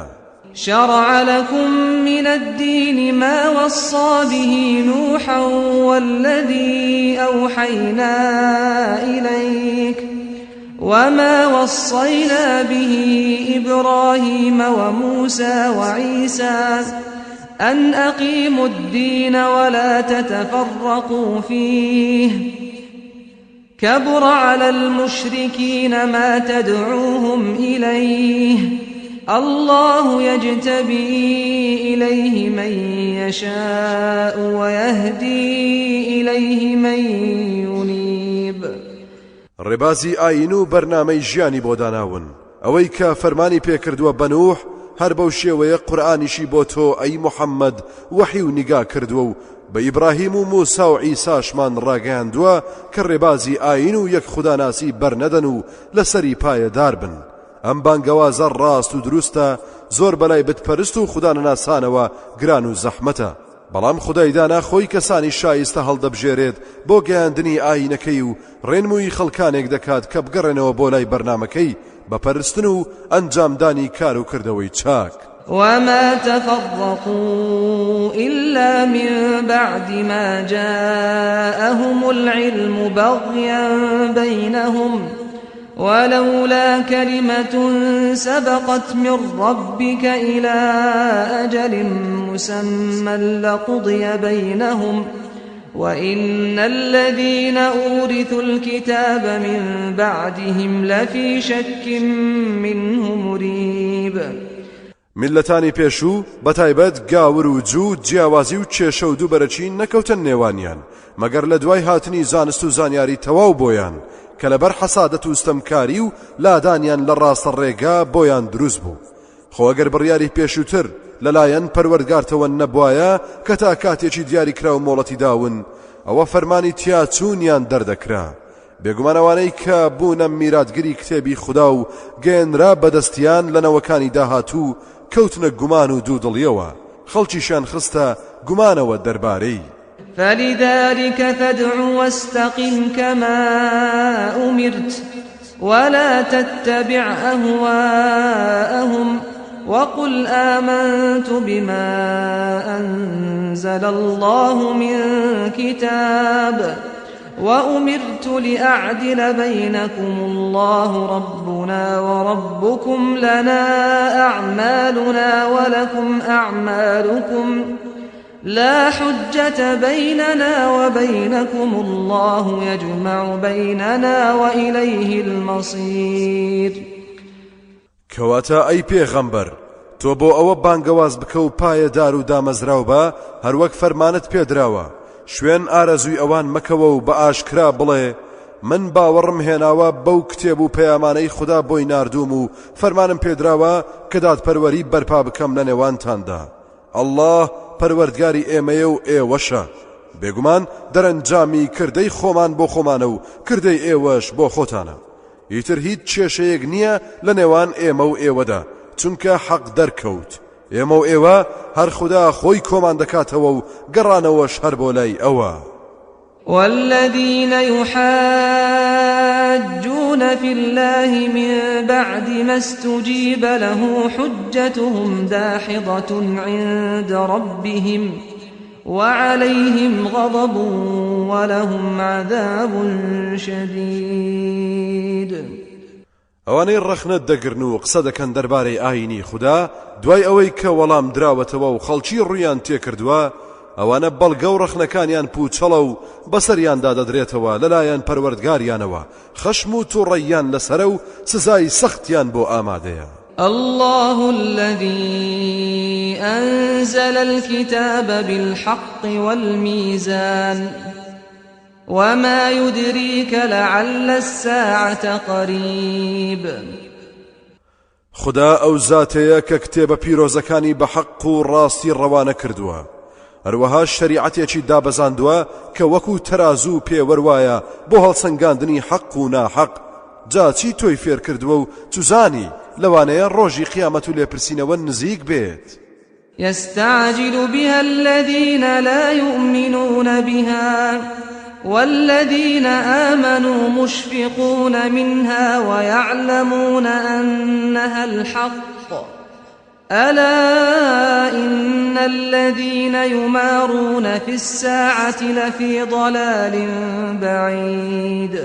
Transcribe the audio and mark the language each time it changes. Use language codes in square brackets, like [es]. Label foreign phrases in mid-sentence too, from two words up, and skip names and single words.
[ar] شرع لكم من الدين ما وصى به نوحا والذي أوحينا إليك وما وصينا به إبراهيم وموسى وعيسى أن أقيموا الدين ولا تتفرقوا فيه كبر على المشركين ما تدعوهم إليه الله يجتبي إليه من يشاء ويهدي إليه من ينيب. [ckb] ڕێبازی ئاین و بەرنامەی ژیانی بۆ داناون ئەوەی کە فەرمانی پێکردووە بە نوح هەر بەو شێوەیە قورئانیشی بۆ تۆ ئەی محەممەد وەحی و نیگا کردووە و بە ئیبراهیم و موسا و عیساشمان ڕاگەیاندووە کە ڕێبازی ئاین و یەک خوداناسی بەرنەدەن و لەسەری پایەدار بن. ئەم بانگەوازە ڕاست و دروستە زۆر بەلای بتپەرست و خودانەناسانەوە گران و زەحمەتە بەڵام خودای دانا خۆی کەسانی شایستە هەڵدەبژێرێت بۆ گەیاندنی ئاینەکەی و ڕێنمووی خەڵکانێک دەکات کە بگەڕێنەوە بۆ لای بەرنامەکەی بەپەرستن و ئەنجامدانی کار و کردەوەی چاک. [ar] وما تفرقوا إلا من بعد ما جاءهم العلم بغيا بينهم ولولا كلمة سبقت من ربك إلى أجل مسمى لقضي بينهم وإن الذين أورثوا الكتاب من بعدهم لفي شك منه مريب. [ckb] ملتانی پێشوو بەتایبەت گاور و جوو جیاوازی و کێشە و دووبەرەچی نەکەوتن نێوانیان مەگەر لە دوای هاتنی زانست و زانیاری تەواو بۆیان کە لەبەر حەسادەت و ستەمکاری و لادانیان لە ڕاستە ڕێگا بۆیان دروست بوو. خۆ ئەگەر بڕیاری پێشووتر لەلایەن پەروەردگارتەوە نەبوایە کە تا کاتێکی دیاری کرا و مۆڵەتی داون ئەوە فەرمانی تیاچوونیان دەردەکرا. بێگومانەوانەی کە بوونە میراتگری کتێبی خوددا و گەێنرا بەدەستیان لە نەوەکانی داهاتوو کەوتنە گومان و دوودڵیەوە خەڵکیشیان خستە گومانەوە دەربارەی. [ar] فلذلك فادع واستقم كما أمرت ولا تتبع أهواءهم وقل آمنت بما أنزل الله من كتاب وأمرت لأعدل بينكم الله ربنا وربكم لنا أعمالنا ولكم أعمالكم لا حجة بيننا وبينكم الله يجمع بيننا وإليه المصير. [ckb] کەواتە ئەی پێغەمبەر تۆ بۆ ئەوە بانگەواز بکە و پایەدار و دامەزراو بە هەروەک فەرمانت پێدراوە شوێن ئارەزووی ئەوان مەکەوە و بە ئاشکرا بڵێ من باوەڕم هێناوە بەو کتێب و پەیامانەی خوددا بۆی ناردووم و فەرمانم پێدراوە کە دادپەروەری بەرپا بکەم لە نێوانتاندا. ئەڵڵاه پەروەردگاری ئێمەیە و ئێوەشە بێگومان دەرەنجامی کردەی خۆمان بۆ خۆمانە و کردەی ئێوەش بۆ خۆتانە. ئیتر هیچ کێشەیەک نییە لە نێوان ئێمە و ئێوەدا چونکە حەق دەرکەوت ئێمە و ئێوە هەر خوددا خۆی کۆمان دەکاتەوە و گەڕانەوەش هەر بۆ لای ئەوە [ar] والذين يحاجون في الله من بعد ما استجيب له حجتهم داحضة عند ربهم وعليهم غضب ولهم عذاب شديد [ckb] ئەوانەی ڕەخنە دەگرن و قسە دەکەن دەربارەی ئاینی خوددا دوای ئەوەی کە وەڵام دراوەتەوە و خەڵکی ڕوویان تێکردووە ئەوانە بەڵگە و ڕەخنەکانیان پوچەڵە و بەسەریاندا دەدرێتەوە لەلایەن پەروەردگاریانەوە خەشم و تووڕەیان لەسەرە و سزای سەختیان بۆ ئامادەیە [ar] الله الذي أنزل الكتاب بالحق والميزان وما يدريك لعل الساعة قريب [ckb] خدا ئەو زاتەیە کە کتێبە پیرۆزەکانی بە حەق و ڕاستی ڕەوانە کردووە هەروەها شەریعەتێکی دابەزاندووە کە وەکو تەرازوو پێوەروایە بۆ هەڵسەنگاندنی حەق و ناحەق جا چی تۆی فێر کردووە و توزانی لەوانەیە ڕۆژی قیامەت و لێپرسینەوە نزیک بێت [ar] يستعجل بها الذين لا يؤمنون بها والذين آمنوا مشفقون منها ويعلمون أنها الحق ألا إن الذين يمارون في الساعة لفي ضلال بعيد